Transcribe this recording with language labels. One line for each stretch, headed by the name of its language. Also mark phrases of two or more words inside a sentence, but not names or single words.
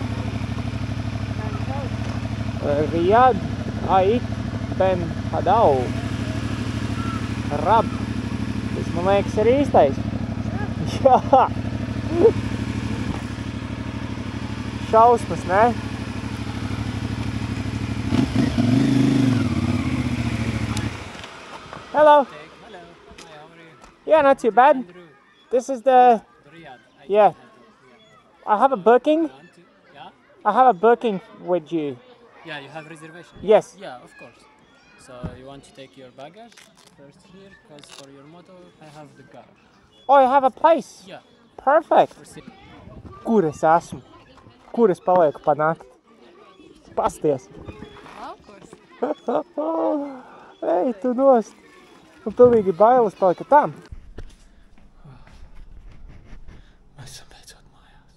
Latvian: Riyad Ait Ben Hadau. Rab. Tas, man liekas, ir īstais. Jā. Šausmas, ne?
English: Hello. Hello. Hi, how are you? Yeah, not too bad. This is the... Riyadh. Yeah. I have a booking. Yeah? I have a booking with you. Yeah, you have reservation? Yes. Yeah, of course. So you want to take your baggage first here, because for your motor, I have the garage. Oh, you have a place? Yeah. Perfect. Proceed.
Latvian: Kur es esmu? Kur es palieku pa nakti? Pasties. Ej, tu nost. Un pilnīgi bailes palika tam. Mēs esam beidzot mājās.